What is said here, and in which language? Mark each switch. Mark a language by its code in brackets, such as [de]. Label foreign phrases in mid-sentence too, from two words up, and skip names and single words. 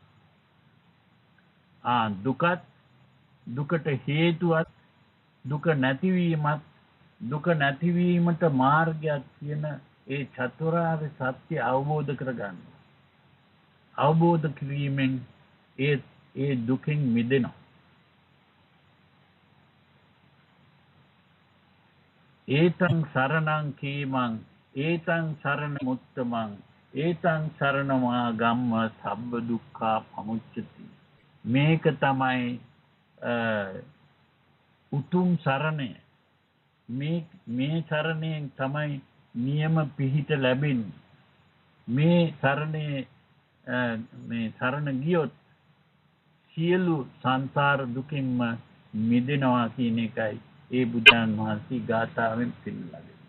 [si] දුකත් දුකට හේතුවත් දුක නැතිවීමත් දුක නැතිවීමට මාර්ගයක් කියන ඒ චතුරාර්ය සත්‍ය අවබෝධ කරගන්න. අවබෝධ කිරීමෙන් ඒ දුකෙන් මිදෙනවා. [pi] ඒතං සරණං කීමං ඒතං සරණ මුත්තමං ඒතං සරණමා ගම්ම සබ්බ දුක්ඛා පමුච්චති. [si] මේක තමයි උතුම් සරණය. මේ සරණයෙන් තමයි නියම පිහිට ලැබෙන්නේ. මේ සරණ ගියොත් සියලු සංසාර දුකින්ම මිදෙනවා කියන එකයි ඒ බුදුන් වහන්සේ ගාථාවෙන් පෙන්නලා දෙන්නේ.